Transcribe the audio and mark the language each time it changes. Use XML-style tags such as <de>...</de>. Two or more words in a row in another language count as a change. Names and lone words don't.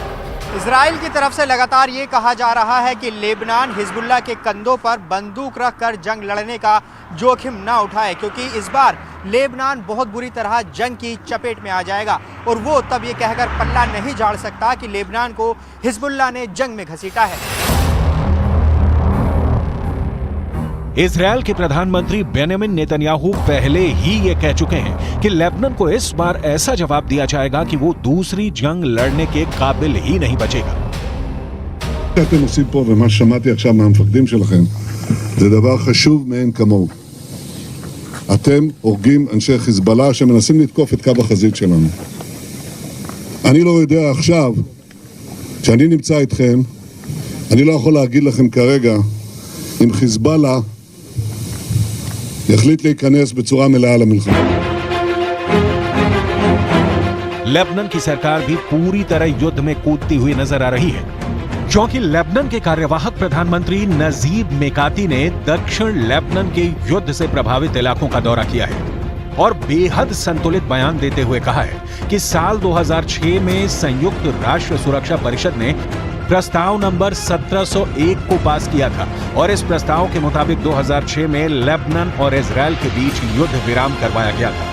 <hi>इजराइल की तरफ से लगातार ये कहा जा रहा है कि लेबनान हिजबुल्लाह के कंधों पर बंदूक रखकर जंग लड़ने का जोखिम न उठाए, क्योंकि इस बार लेबनान बहुत बुरी तरह जंग की चपेट में आ जाएगा और वो तब ये कहकर पल्ला नहीं झाड़ सकता कि लेबनान को हिजबुल्लाह ने जंग में घसीटा है। इजरायल के प्रधानमंत्री बेंजामिन नेतन्याहू पहले ही ये कह चुके हैं कि लेबनान को इस बार ऐसा जवाब दिया जाएगा कि वो दूसरी जंग लड़ने के काबिल ही नहीं बचेगा।</hi> <he>אתם עושים פה ומה ששמעתי עכשיו מהמפקדים שלכם זה דבר חשוב מאין כמוהו. אתם הורגים אנשי חיזבאללה שמנסים לתקוף את קו החזית שלנו. אני לא יודע עכשיו, כשאני נמצא איתכם, אני לא יכול להגיד לכם כרגע אם חיזבאללה יחליט להיכנס בצורה מלאה למלחמה.</he> <hi>लेबनान की सरकार भी पूरी तरह युद्ध में कूदती हुई नजर आ रही है, क्योंकि लेबनान के कार्यवाहक प्रधानमंत्री नजीब मेकाती ने दक्षिण लेबनान के युद्ध से प्रभावित इलाकों का दौरा किया है और बेहद संतुलित बयान देते हुए कहा है कि साल 2006 में संयुक्त राष्ट्र सुरक्षा परिषद ने प्रस्ताव नंबर 1701 को पास किया था और इस प्रस्ताव के मुताबिक 2006 में लेबनान और इजरायल के बीच युद्ध विराम करवाया गया था।</hi>